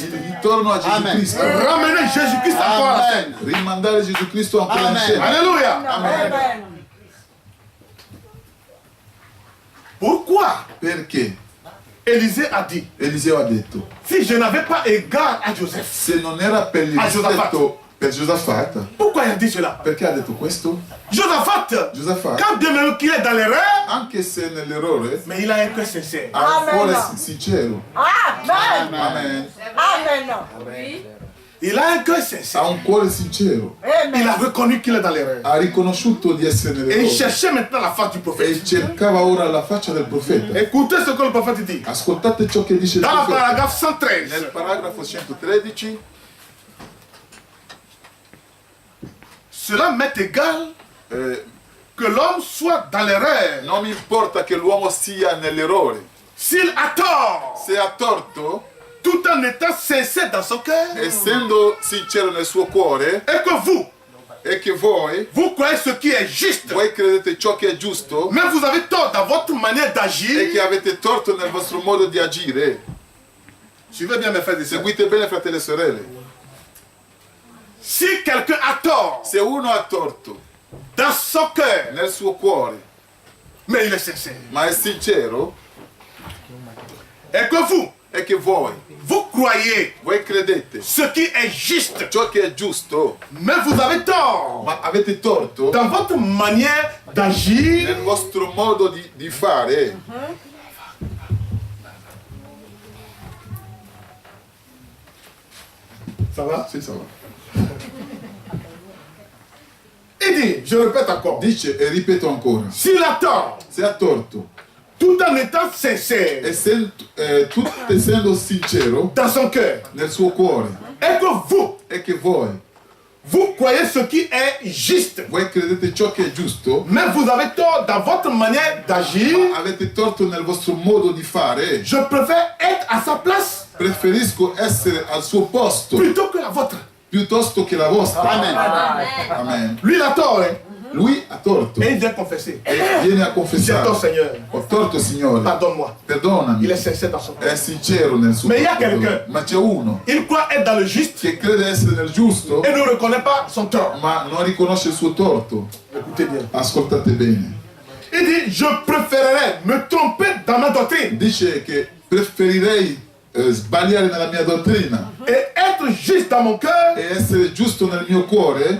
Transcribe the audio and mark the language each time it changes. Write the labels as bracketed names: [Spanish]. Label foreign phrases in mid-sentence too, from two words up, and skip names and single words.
[Italian] il ritorno a Gesù Cristo, [French] Ramener Jésus-Christ encore à la scène. [Italian] rimandare Gesù Cristo ancora in scena. Alléluia. Amen. [French] Pourquoi [Italian] Perché [French] Élisée a dit, [Italian] Eliseo ha detto, [French] si je n'avais pas égard à Joseph, [Italian] se non era per il A Giosafat. rispetto per Giosafat, [French] pourquoi il a dit cela? [Italian] perché ha detto questo? [French] Josaphat, [Italian] Giosafat, [French] quand bien même qu'il est dans l'erreur, [Italian] anche se nell'errore, [French] mais il a un cœur sincère. [Italian] ha un cuore Amen. sincero. Amen. Amen. Amen. [French] Il a un cœur [Italian] ha [French] sincère. [Italian] un cuore sincero, [French] Il a reconnu qu'il est dans l'erreur. [Italian] ha riconosciuto di essere [French] Et il [Italian] nell'errore [French] cherchait maintenant la face du [Italian] e [French] prophète. [Italian] cercava ora la faccia del profeta. [French] Écoutez ce que le prophète dit. [Italian] Ascoltate ciò che dice il [French] Dans le [Italian] profeta. [French] paragraphe 113. [Italian] Nel paragrafo 113, [French] Cela m'est égal que l'homme soit dans l'erreur. [Italian] non mi importa che l'uomo sia nell'errore. [French] S'il a tort, [Italian] Se ha torto, [French] tout en étant sincère dans son cœur, [Italian] essendo sincero nel suo cuore, [French] et que vous, [Italian] e che [French] vous croyez ce qui est juste, [Italian] voi credete ciò che è giusto [French] mais vous avez tort dans votre manière [Italian] e [French] d'agir. [Italian] che avete torto nel vostro modo di agire. [French] Suivez bien mes frères et sœurs. [Italian] Seguite bene, fratelli e sorelle. [French] Si quelqu'un a tort [Italian] Se uno ha torto [French] dans son cœur, [Italian] nel suo cuore, [French] mais il est sincère, [Italian] ma è sincero, [French] et que vous, [Italian] e che [French] vous croyez [Italian] voi credete [French] ce qui est juste, [Italian] ciò che è giusto, [French] mais vous avez tort [Italian] ma avete torto [French] dans votre manière d'agir. [Italian] nel vostro modo di fare, [French] Ça va? [Italian] sì, [French] sa va. Il dit, je répète encore, [Italian] Dice, e ripeto ancora, [French] s'il a tort, [Italian] se ha torto, [French] tout en étant sincère [Italian] tutto essendo sincero [French] dans son cœur, [Italian] nel suo cuore, [French] et que [Italian] e che voi [French] croyez ce qui est juste, [Italian] credete ciò che è giusto, [French] mais vous avez tort dans votre manière d'agir, [Italian] ma avete torto nel vostro modo di fare, [French] je préfère être à sa place [Italian] preferisco essere al suo posto [French] plutôt que la vôtre. [Italian] piuttosto che la vostra. Amen. Amen. [French] Lui, il a tort, hein? [Italian] Lui ha torto [French] Et il vient confesser. [Italian] e viene a [French] J'ai [Italian] confessare. [French] tort, Seigneur. [Italian] Ho torto, Signore, [French] Pardonne-moi. [Italian] perdonami. [French] Il est sincère dans son cœur. [Italian] È sincero nel suo [French] Ma il y a [Italian] perdono. [French] quelqu'un. [Italian] Ma c'è uno [French] Il croit être dans le juste [Italian] che crede essere nel giusto, [French] et ne reconnaît pas son tort. [Italian] ma non riconosce il suo torto. [French] Écoutez bien. [Italian] Ascoltate bene. [French] Il dit, je préférerais me tromper dans ma doctrine [Italian] Dice che preferirei sbagliare nella mia dottrina [French] et être juste dans mon cœur. [Italian] e essere giusto nel mio cuore.